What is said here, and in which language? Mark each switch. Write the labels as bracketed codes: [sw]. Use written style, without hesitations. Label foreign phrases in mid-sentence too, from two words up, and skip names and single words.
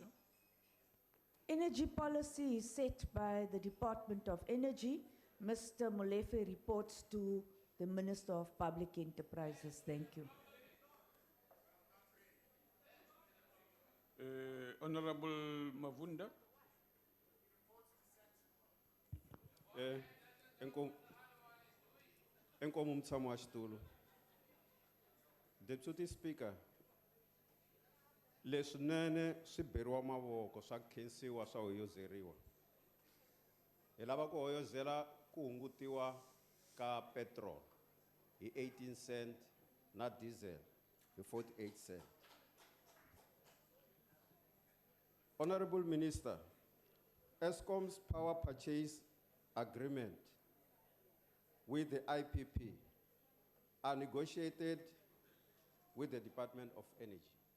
[en] Energy policy is set by the Department of Energy. Mr. Molefe reports to the Minister of Public Enterprises. Thank you. Honourable Mavunda. [ts] Enkomo mtshamo wa xitulu. [en] Deputy Speaker, [ts] leswinene swi beriwa mavoko swa khensiwa swa hoyozeriwa. Hi lava ku hoyozela ku hungutiwa ka petrol hi 18 cent na diesel hi 48 cent. [en] Honorable Minister, ESCOM's power purchase agreement with the IPP are negotiated with the Department of Energy.